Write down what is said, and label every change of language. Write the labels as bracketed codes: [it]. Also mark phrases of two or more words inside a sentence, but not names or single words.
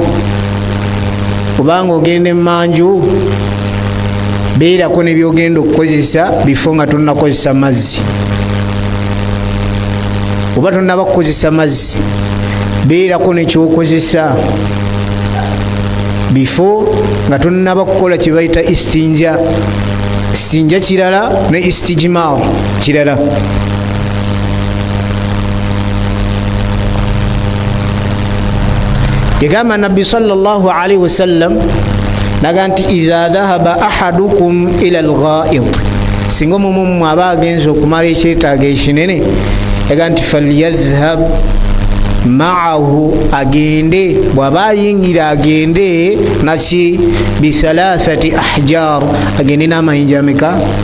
[lg] Kubanga ogenda emmanju, beerako ne byogenda okukozesa bifo nga tonnakozesa mazzi, oba tonnaba kukozesa mazzi, beerako nekyokozesa bifo nga tonnaba kukola kye bayita istinja. Istinja kirala ne istijmar kirala. Yagamba Nabbi [ar] صلى الله عليه وسلم [lg] naga nti [ar] إذا ذهب أحدكم إلى الغائط, [lg] singa omumu aba agenza okumala ekyetaago ekinene, yaga nti [ar] فليذهب معه, [lg] agende, bw'aba ayingira agende naki [ar] بثلاثة أحجار, [lg] agende n'amayinja ameka?